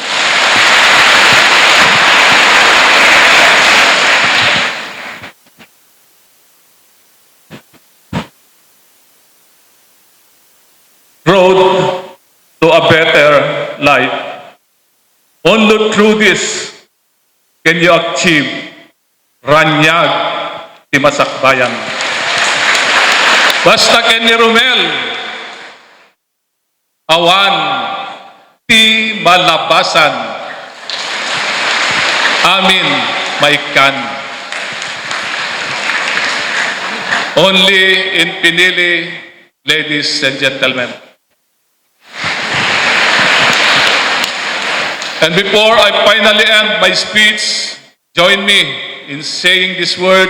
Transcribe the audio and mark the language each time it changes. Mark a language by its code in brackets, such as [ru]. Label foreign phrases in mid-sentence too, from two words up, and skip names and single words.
[en] Road to a better life. Only through this can you achieve Ranyag ti Masakbayan. [ilo] Basta ken ni Rommel, awan ti malabasan, amin maikan. [en] Only in Pinili, ladies and gentlemen. And before I finally end my speech, join me in saying these words.